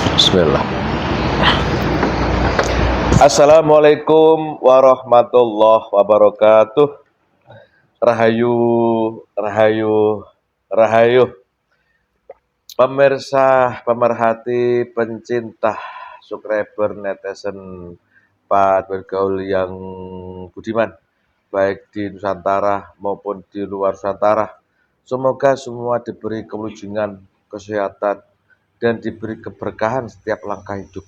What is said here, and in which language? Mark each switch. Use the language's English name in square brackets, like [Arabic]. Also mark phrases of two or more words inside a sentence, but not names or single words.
[Arabic] Bismillah. السلام عليكم ورحمة الله وبركاته. [Javanese] Rahayu, rahayu, rahayu. [Indonesian] Pemirsa, pemerhati, pencinta, subscriber, netizen, Pak bergaul yang budiman, baik di Nusantara maupun di luar Nusantara. Semoga semua diberi kewujudan, kesehatan, dan diberi keberkahan setiap langkah hidup.